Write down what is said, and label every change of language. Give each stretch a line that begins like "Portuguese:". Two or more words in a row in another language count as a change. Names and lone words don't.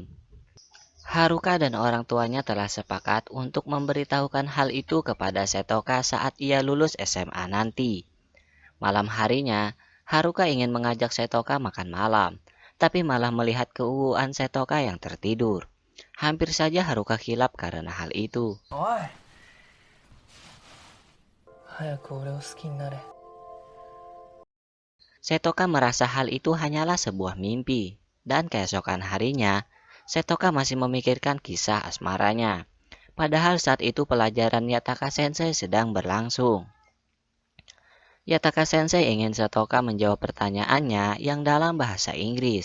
Indonesian: Haruka dan orang tuanya telah sepakat untuk memberitahukan hal itu kepada Setoka saat ia lulus SMA nanti. Malam harinya, Haruka ingin mengajak Setoka makan malam, tapi malah melihat keuuan Setoka yang tertidur. Hampir saja Haruka kilap karena hal itu.
Japanese: おい、早く俺を好きになれ。
Indonesian: Setoka merasa hal itu hanyalah sebuah mimpi, dan keesokan harinya, Setoka masih memikirkan kisah asmaranya. Padahal saat itu pelajaran Yataka Sensei sedang berlangsung. Yataka Sensei ingin Setoka menjawab pertanyaannya yang dalam bahasa Inggris.